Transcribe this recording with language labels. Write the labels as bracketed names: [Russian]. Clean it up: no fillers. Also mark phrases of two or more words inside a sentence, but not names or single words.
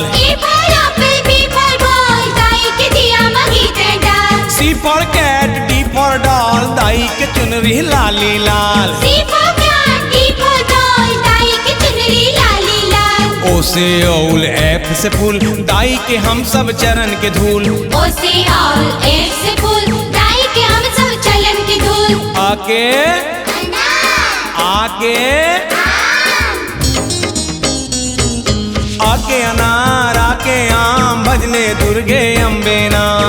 [English] A for apple, B for ball [Chhattisgarhi] दाई के दिया मखी तैं डाल। [English] C for cat, D for doll [Chhattisgarhi] दाई के चुनरी लाली लाल। [English] C for cat, D for doll [Chhattisgarhi] दाई के चुनरी लाली लाल। O से औल F से फूल दाई के हम सब चरण के धूल। O से औल F से फूल दाई के हम सब चलन के धूल। आके आके आके अनार आके आम भजले दुर्गे अम्बे नाम।